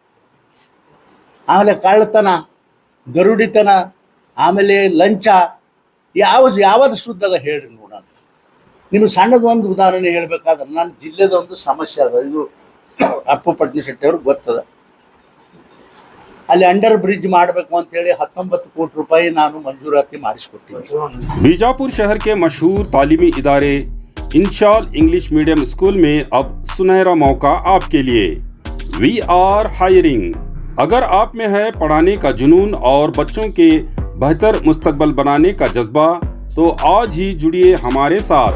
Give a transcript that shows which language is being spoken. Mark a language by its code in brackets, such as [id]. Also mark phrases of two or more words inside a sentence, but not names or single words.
[kn] ಆಮೇಲೆ ಕಳ್ಳತನ, ಗರುಡಿತನ, ಆಮೇಲೆ ಲಂಚ, ಯಾವುದು ಶುದ್ಧದ ಹೇಳ್ರಿ ನೋಡೋಣ. ನಿಮಗೆ ಸಣ್ಣದ ಒಂದು ಉದಾಹರಣೆ ಹೇಳ್ಬೇಕಾದ್ರೆ ನನ್ನ ಜಿಲ್ಲೆದ ಒಂದು ಸಮಸ್ಯೆ ಅದ. ಇದು ಅಪ್ಪು ಪಟ್ನಶೆಟ್ಟಿ ಅವ್ರಿಗೆ ಗೊತ್ತದ. ಅಲ್ಲಿ [en] under bridge [kn] ಮಾಡಬೇಕು ಅಂತೇಳಿ 19 ಕೋಟಿ ರೂಪಾಯಿ ನಾನು ಮಂಜೂರಾತಿ ಮಾಡಿಸ್ಕೊಟ್ಟಿದ್ದೆ. [ur] بیجاپور شہر کے مشہور تعلیمی ادارے انشال انگلش میڈیم اسکول میں اب سنہرا موقع آپکے لیے. [en] We are hiring. [ur] اگر آپ میں ہے پڑھانے کا جنون اور بچوں کے بہتر مستقبل بنانے کا جذبہ، تو آج ہی جڑیے ہمارے ساتھ.